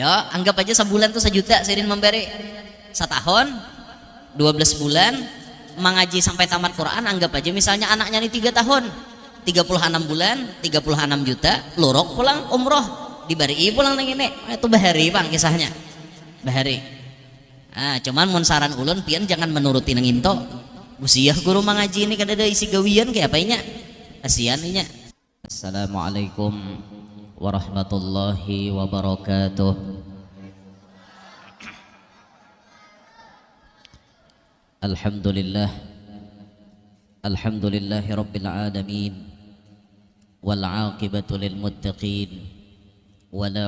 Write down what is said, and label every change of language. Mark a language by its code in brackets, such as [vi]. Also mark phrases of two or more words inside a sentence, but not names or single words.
[bjn] anggap aja sebulan tuh 1 juta sidin memberi setahun 12 bulan mengaji sampai tamat Quran anggap aja misalnya anaknya ini 3 tahun 36 bulan 36 juta luruk pulang umroh dibari pulang nang ini itu bahari bang kisahnya bahari cuman mun saran ulun pian jangan menuruti nang into usia guru mengaji ini kada ada isi gawian kayak apanya kasihan inya. [ar] السلام عليكم ورحمة الله وبركاته. الحمد لله رب العالمين والعاقبة للمتقين ولا